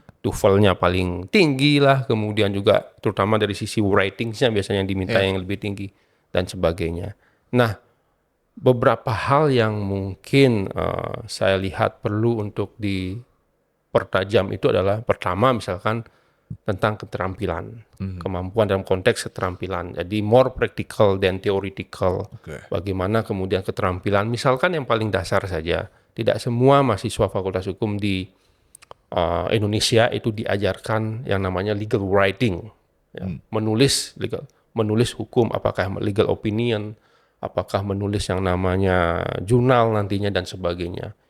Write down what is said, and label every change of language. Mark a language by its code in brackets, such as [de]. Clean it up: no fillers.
[id] TOEFL-nya paling tinggi lah, kemudian juga terutama dari sisi writing-nya biasanya diminta yang lebih tinggi dan sebagainya. Nah, beberapa hal yang mungkin saya lihat perlu untuk dipertajam itu adalah pertama misalkan tentang keterampilan, kemampuan dalam konteks keterampilan. Jadi [en] more practical than theoretical. [id] Bagaimana kemudian keterampilan, misalkan yang paling dasar saja, tidak semua mahasiswa Fakultas Hukum di Indonesia itu diajarkan yang namanya legal writing, ya. menulis hukum, apakah legal opinion, apakah menulis yang namanya jurnal nantinya dan sebagainya.